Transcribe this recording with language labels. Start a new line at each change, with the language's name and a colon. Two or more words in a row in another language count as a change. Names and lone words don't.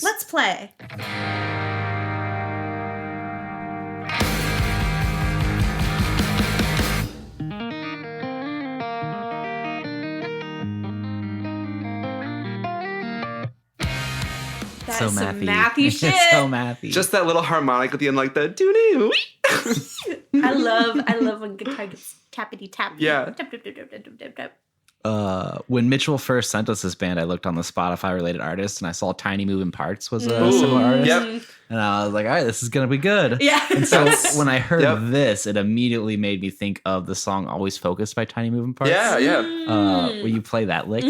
English: Let's play. That So is some mathy. mathy shit. It's so mathy. Just that little harmonic at the end, like the doo-doo. I love when guitar gets tappity tap. Yeah. Tap, tap, tap, tap, tap, tap, tap. When Mitchell first sent us this band, I looked on the Spotify related artists and I saw Tiny Moving Parts was a Ooh, similar artist. Yep. And I was like, all right, this is going to be good. Yeah. And so That's- when I heard yep. this, it immediately made me think of the song Always Focused by Tiny Moving Parts. Yeah, yeah. Will you play that lick?